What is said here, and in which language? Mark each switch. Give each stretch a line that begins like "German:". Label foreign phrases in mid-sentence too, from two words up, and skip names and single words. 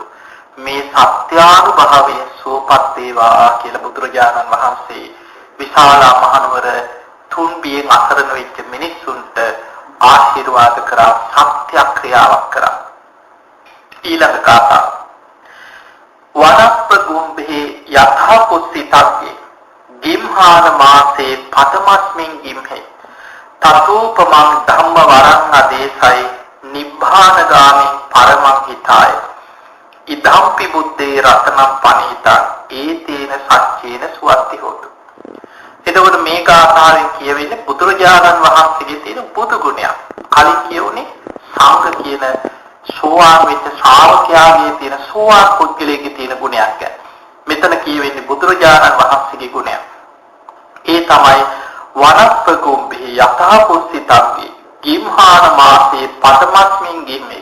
Sinhala: මේ සත්‍යානුභවයේ සෝපත් වේවා කියලා බුදුරජාණන් වහන්සේ විශාල මහනුවර තුන් බියෙන් අසරණ වෙච්ච මිනිස්සුන්ට ආශිර්වාද කරා, සත්‍ය ක්‍රියාවක් කරා. ඊළඟ කාථා
Pali: වනප්ප ගුම්භේ යථා කුස්සිතග්ගේ ගිම්හාන මාසේ පතමස්මින් ගිම්හේ තතෝපමං ධම්ම වරං අදේසයි නිබ්බානගාමී පරමං හිතාය ඉදම්පි බුද්දේ රතනම් පනීතා ඒතේන සච්චේන සුවත්ති හොතු.
Sinhala: එතකොට මේ ගාථාවෙන් කියවෙන්නේ බුදුරජාණන් වහන්සේගේ තියෙන බුදු ගුණයක්. කලින් කියුනේ සංඝ කියන සෝවාන් වෙච්ච ශ්‍රාවකයාගේ තියෙන සෝවාන් පුද්ගලයාගේ තියෙන ගුණයක් ගැන. මෙතන කියවෙන්නේ බුදුරජාණන් වහන්සේගේ ගුණයක්. ඒ තමයි
Pali: වනප්පකුම්භේ යථා පුස්සිතංගේ ගිම්හාන මාසේ පතමස්මින් ගිම්මේ.